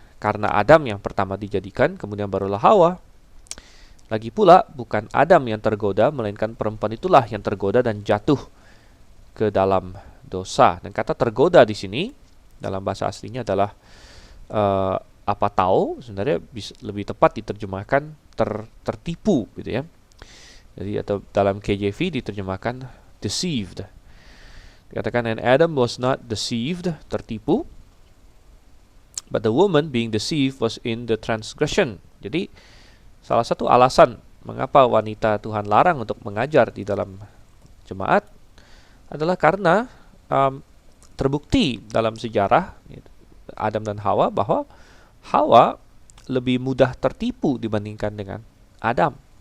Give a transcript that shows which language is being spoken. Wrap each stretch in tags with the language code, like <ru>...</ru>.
<id>Karena Adam yang pertama dijadikan, kemudian barulah Hawa. Lagi pula bukan Adam yang tergoda, melainkan perempuan itulah yang tergoda dan jatuh ke dalam dosa. Dan kata tergoda di sini dalam bahasa aslinya adalah apa tahu, sebenarnya lebih tepat diterjemahkan tertipu gitu ya. Jadi atau dalam KJV diterjemahkan deceived.</id> <en>Dikatakan and Adam was not deceived, tertipu, but the woman being deceived was in the transgression.</en> <id>Jadi salah satu alasan mengapa wanita Tuhan larang untuk mengajar di dalam jemaat adalah karena terbukti dalam sejarah Adam dan Hawa bahwa Hawa lebih mudah tertipu dibandingkan dengan Adam.</id>